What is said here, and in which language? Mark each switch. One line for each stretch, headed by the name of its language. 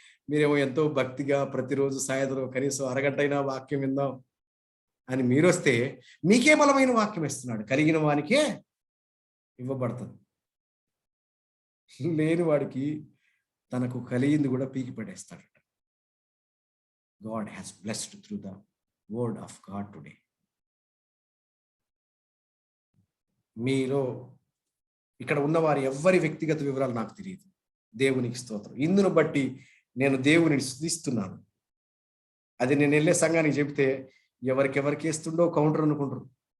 Telugu: మీరేమో ఎంతో భక్తిగా ప్రతిరోజు సాయంత్రం కనీసం అరగంట అయినా వాక్యం విందాం అని మీరొస్తే మీకే బలమైన వాక్యం ఇస్తున్నాడు. కలిగిన వానికే ఇవ్వబడుతుంది, లేని వాడికి తనకు కలిగింది కూడా పీకి పడేస్తాడట.
English: God has blessed through the word of God today.
Telugu: మీరు ఇక్కడ ఉన్నవారి ఎవ్వరి వ్యక్తిగత వివరాలు నాకు తెలియదు. దేవునికి స్తోత్రం. ఇందును బట్టి నేను దేవుని స్తుతిస్తున్నాను. అది నేను వెళ్ళే సంఘానికి చెప్తే ఎవరికి ఇస్తుండో కౌంటర్ అనుకుంటారు.